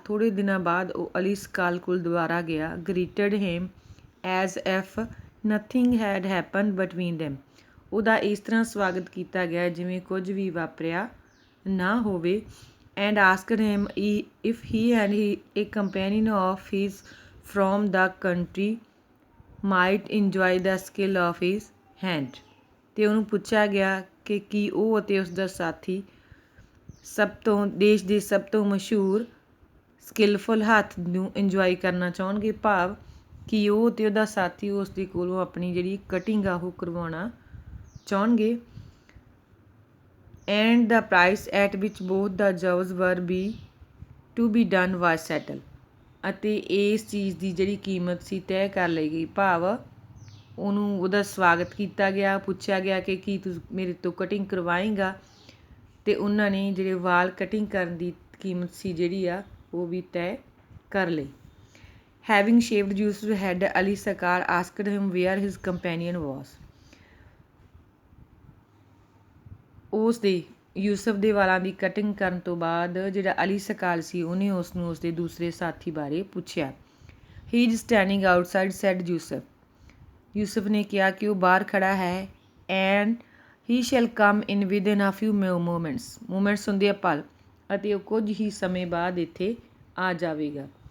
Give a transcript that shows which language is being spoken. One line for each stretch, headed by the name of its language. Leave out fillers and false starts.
Punjabi: ਥੋੜੇ ਦਿਨਾਂ ਬਾਅਦ ਉਹ ਅਲੀ ਸਕਾਲ ਕੋਲ ਦੁਬਾਰਾ ਗਿਆ।
English: Greeted him as if nothing had happened between them.
Punjabi: ਉਹਦਾ ਇਸ ਤਰ੍ਹਾਂ ਸਵਾਗਤ ਕੀਤਾ ਗਿਆ ਜਿਵੇਂ ਕੁਝ ਵੀ ਵਾਪਰਿਆ ਨਾ ਹੋਵੇ।
English: And asked him if he and a companion of his from the country might enjoy the skill of his hand.
Punjabi: ਤੇ ਉਹਨੂੰ ਪੁੱਛਿਆ ਗਿਆ ਕਿ ਕੀ ਉਹ ਅਤੇ ਉਸ ਦਾ ਸਾਥੀ ਦੇਸ਼ ਦੇ ਸਭ ਤੋਂ ਮਸ਼ਹੂਰ ਸਕਿਲਫੁਲ ਹੱਥ ਨੂੰ ਇੰਜੋਏ ਕਰਨਾ ਚਾਹੁੰਣਗੇ, ਭਾਵ ਕਿ ਉਹ ਅਤੇ ਉਹਦਾ ਸਾਥੀ ਉਸ ਦੇ ਕੋਲੋਂ ਆਪਣੀ ਜਿਹੜੀ ਕਟਿੰਗ ਆ ਉਹ ਕਰਵਾਉਣਾ ਚਾਹੁੰਣਗੇ।
English: And the price at which both the jobs were to be done was settled.
Punjabi: ਅਤੇ ਇਸ ਚੀਜ਼ ਦੀ ਜਿਹੜੀ ਕੀਮਤ ਸੀ ਤੈਅ ਕਰ ਲਈ ਗਈ, ਭਾਵ ਉਹਨੂੰ ਉਹਦਾ ਸਵਾਗਤ ਕੀਤਾ ਗਿਆ, ਪੁੱਛਿਆ ਗਿਆ ਕਿ ਕੀ ਤੂੰ ਮੇਰੇ ਤੋਂ ਕਟਿੰਗ ਕਰਵਾਏਂਗਾ, ਅਤੇ ਉਹਨਾਂ ਨੇ ਜਿਹੜੇ ਵਾਲ ਕਟਿੰਗ ਕਰਨ ਦੀ ਕੀਮਤ ਸੀ ਜਿਹੜੀ ਆ ਉਹ ਵੀ ਤੈਅ ਕਰ ਲਈ।
English: Having shaved Yusuf's head, Ali Sakar asked him where his companion was.
Punjabi: ਉਸ ਦੇ ਯੂਸਫ ਦੇ ਵਾਲਾਂ ਦੀ ਕਟਿੰਗ ਕਰਨ ਤੋਂ ਬਾਅਦ ਜਿਹੜਾ ਅਲੀ ਸਕਾਲ ਸੀ ਉਹਨੇ ਉਸ ਨੂੰ ਉਸ ਦੇ ਦੂਸਰੇ ਸਾਥੀ ਬਾਰੇ ਪੁੱਛਿਆ।
English: he is standing outside said Yusuf
Punjabi: ਨੇ ਕਿਹਾ ਕਿ ਉਹ ਬਾਹਰ ਖੜਾ ਹੈ।
English: and he shall come in within a few moments
Punjabi: ਹੁੰਦੇ ਆ ਪਲ, ਅਤੇ ਉਹ ਕੁਝ ਹੀ ਸਮੇਂ ਬਾਅਦ ਇੱਥੇ ਆ ਜਾਵੇਗਾ।